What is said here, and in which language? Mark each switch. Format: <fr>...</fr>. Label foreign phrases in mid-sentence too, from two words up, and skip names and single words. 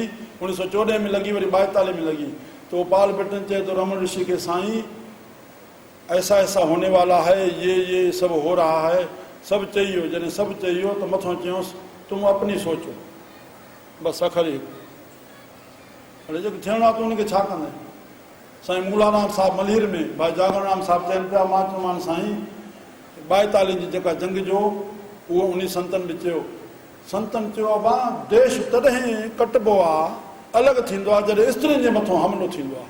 <sd>1914 में लॻी, वरी 42 में लॻी।</sd> <hi>तो पाल ब्रिटन चए तो रमन ऋषि के साईं ऐसा ऐसा होने वाला है, ये सब हो रहा है। सब चाहिए,</hi> <sd>जॾहिं सभु चइयो त मथों चयोसि</sd> <hi>तुम अपनी सोचो।</hi> <sd>बसि अखरी हाणे जेको थियणो आहे तूं हुनखे छा कंदे। साईं मूलाराम साहिबु मलीर में भाई जागरराम साहिबु चइनि पिया, मां चयोमांसि साईं 42 जी जेका जंग जो उहो उन संतनि बि चयो। संतनि चयो आहे भाउ देश तॾहिं कटबो आहे, अलॻि थींदो आहे जॾहिं स्त्रियुनि जे मथां हमिलो थींदो आहे।</sd>